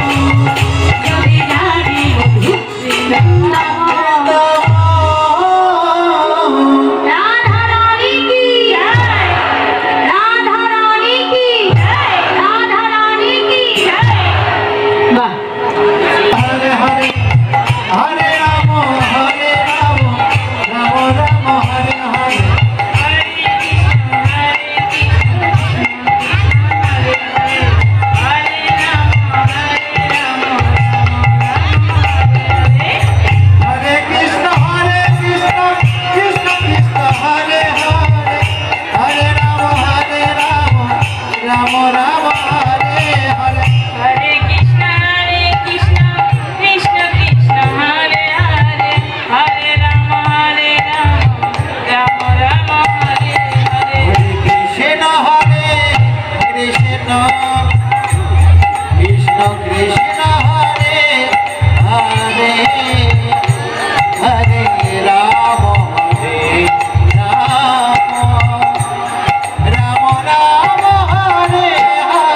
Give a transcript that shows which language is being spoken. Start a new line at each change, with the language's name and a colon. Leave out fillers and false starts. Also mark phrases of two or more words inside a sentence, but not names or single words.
Bangla: যদি রাধি মধু বৃন্দাবন।
Hindi: राधा रानी की राधा रानी की राधा रानी की वाह
Sanskrit: হরে হরে হরে রাম রাম রাম হরে হরে হরে কৃষ্ণ কৃষ্ণ কৃষ্ণ হরে হরে হরে রাম রাম রাম হরে হরে Hare Krishna, Krishna Krishna, Hare Hare, Hare Rama, Rama Rama, Hare Hare. হরে কৃষ্ণ কৃষ্ণ কৃষ্ণ হরে হরে হরে রাম রাম রাম হরে